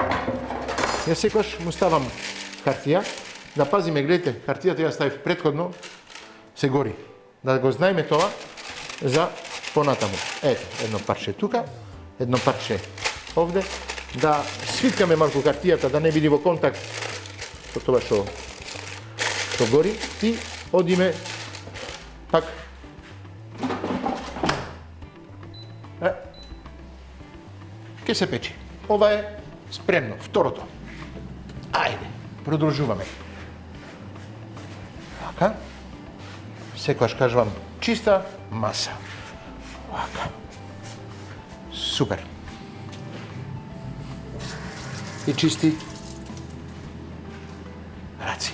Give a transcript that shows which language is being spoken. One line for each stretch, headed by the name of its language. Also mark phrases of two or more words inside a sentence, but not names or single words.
Macedonian: Јас секогаш му ставам хартија, да пазиме, гледате, хартијата ја ставив претходно, се гори. Да го знаеме тоа за понатаму. Ето, едно парче тука, едно парче овде, да свиткаме малку хартијата, да не биде во контакт со тоа што што гори и одиме пак ќе се печи. Ова е спремно, второто. Ајде, продолжуваме. Вака. Секогаш кажувам чиста маса. Вака. Супер. И чисти раци.